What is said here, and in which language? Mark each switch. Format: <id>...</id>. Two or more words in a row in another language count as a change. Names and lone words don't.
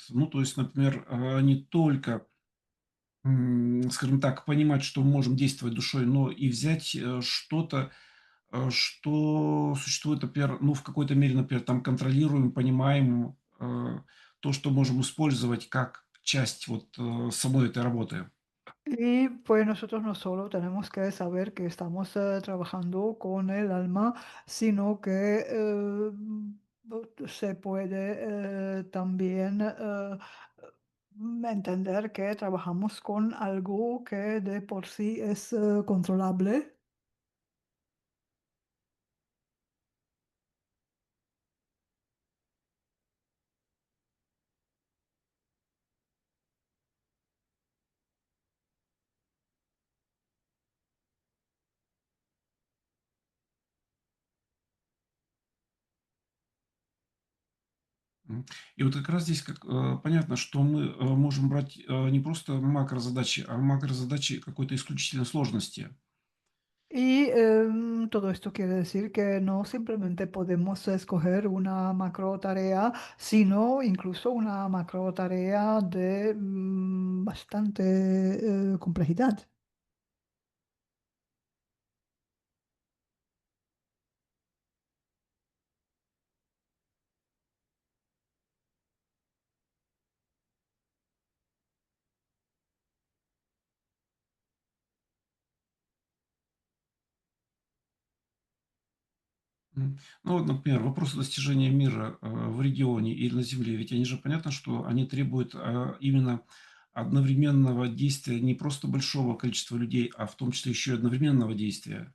<ru>Ну, то есть, например, не только, скажем так, понимать, что мы можем действовать душой, но и взять что-то, что существует, например, ну, в какой-то мере, например, там контролируем, понимаем то, что можем использовать как часть вот самой этой работы.</ru> <es>Y pues nosotros no solo tenemos que saber que estamos trabajando con el alma, sino que se puede también entender que trabajamos con algo que de por sí es controlable.</es> <ru>И вот как раз здесь понятно, что мы можем брать не просто макрозадачи, а макрозадачи какой-то исключительной сложности.</ru> <es>Y todo esto quiere decir que no simplemente podemos escoger una macro tarea, sino incluso una macro tarea de bastante complejidad.</es> <ru>Ну вот, например, вопросы достижения мира в регионе или на Земле, ведь они же понятно, что они требуют именно одновременного действия не просто большого количества людей, а в том числе еще и одновременного действия.</ru>